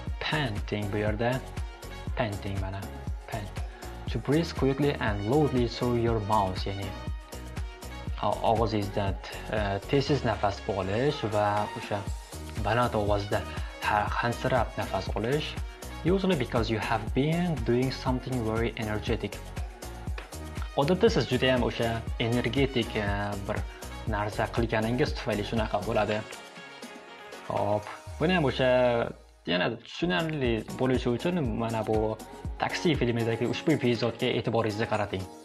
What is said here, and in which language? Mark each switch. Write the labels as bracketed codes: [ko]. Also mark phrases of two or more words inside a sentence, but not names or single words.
[uz] panting bu yerda. Panting mana. Pant. [en] To breathe quickly and loudly through your mouth, [uz] ya'ni og'zingizdan tez nafas olish va o'sha baland ovozda hansirab nafas olish. [en] Usually because you have been doing something very energetic. [uz] Odatda siz juda ham o'sha energetik bir narsa qilganingiz tufayli shunaqa bo'ladi. Hop, buni ham o'sha yana tushunarli bo'lishi uchun mana bu Taksi filmidagi ushbu epizodga e'tiboringizni qarating.